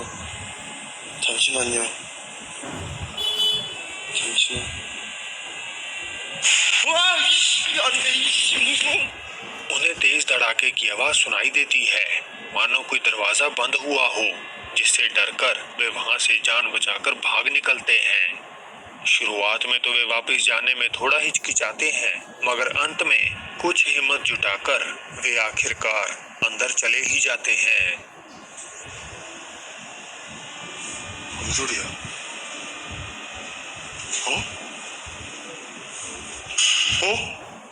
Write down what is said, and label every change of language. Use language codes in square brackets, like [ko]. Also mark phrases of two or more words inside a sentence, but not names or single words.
[ko] 잠시만요. 잠시. 와, 이씨, 안 돼, 이씨, 무서워. [hi] उन्हें तेज धड़ाके की आवाज सुनाई देती है, मानो कोई दरवाजा बंद हुआ हो, जिससे डरकर वे वहां से जान बचाकर भाग निकलते हैं। शुरुआत में तो वे वापस जाने में थोड़ा हिचकिचाते हैं, मगर अंत में कुछ हिम्मत जुटाकर वे आखिरकार अंदर चले ही जाते हैं। [ko] 뭔 소리야? 어? 어?